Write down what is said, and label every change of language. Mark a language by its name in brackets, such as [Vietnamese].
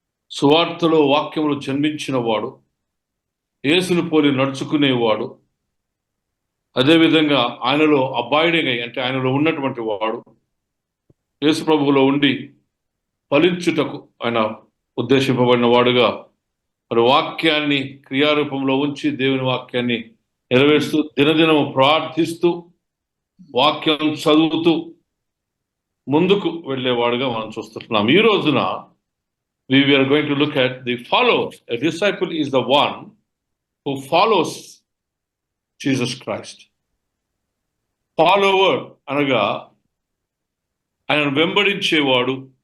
[Telugu] సువార్తలో వాక్యములు జన్మించిన వాడు, యేసును పోలి నడుచుకునేవాడు, అదేవిధంగా ఆయనలో అబ్బాయిడిగా అంటే ఆయనలో ఉన్నటువంటి వాడు, యేసు ప్రభువులో ఉండి ఫలించుటకు ఆయన ఉద్దేశింపబడిన వాడుగా మరి వాక్యాన్ని క్రియారూపంలో ఉంచి దేవుని వాక్యాన్ని నెరవేరుస్తూ దినదినము ప్రార్థిస్తూ వాక్యం చదువుతూ ముందుకు వెళ్ళేవాడుగా మనం చూస్తున్నాం. ఈ రోజున [English] we are going to look at the followers. A disciple is the one who follows Jesus Christ. [Telugu] Follower అనగా ఆయన వెంబడించేవాడు.